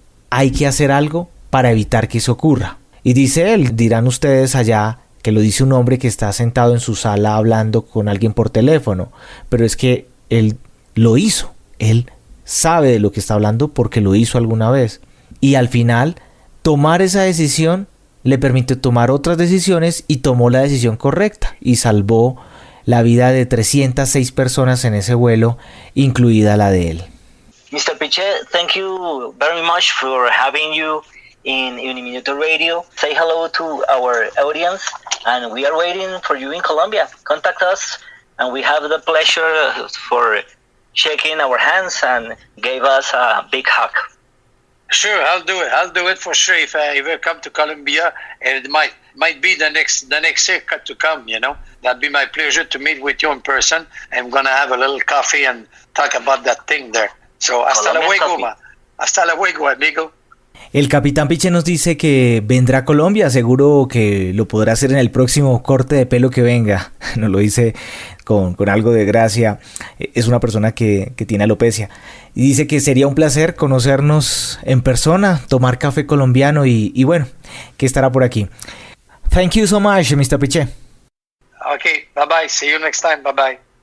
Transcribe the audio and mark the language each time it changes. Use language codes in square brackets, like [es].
[es] Hay que hacer algo para evitar que eso ocurra. Y dice él, dirán ustedes allá, que lo dice un hombre que está sentado en su sala hablando con alguien por teléfono, pero es que él lo hizo, él sabe de lo que está hablando porque lo hizo alguna vez, y al final tomar esa decisión le permitió tomar otras decisiones y tomó la decisión correcta y salvó la vida de 306 personas en ese vuelo, incluida la de él. [en] Mr. Pichet, thank you very much for having you in Uniminuto Radio. Say hello to our audience, and we are waiting for you in Colombia. Contact us, and we have the pleasure for shaking our hands and gave us a big hug. Sure, I'll do it. I'll do it for sure. If I ever come to Colombia, and it might be the next circuit to come. You know, that'd be my pleasure to meet with you in person. I'm gonna have a little coffee and talk about that thing there. [es] So hasta luego, amigo. El Capitán Piche nos dice que vendrá a Colombia, seguro que lo podrá hacer en el próximo corte de pelo que venga. Nos lo dice con algo de gracia. Es una persona que tiene alopecia. Y dice que sería un placer conocernos en persona, tomar café colombiano y bueno, que estará por aquí. [en] Thank you so much, Mr. Piche. Okay, bye-bye. See you next time. Bye-bye.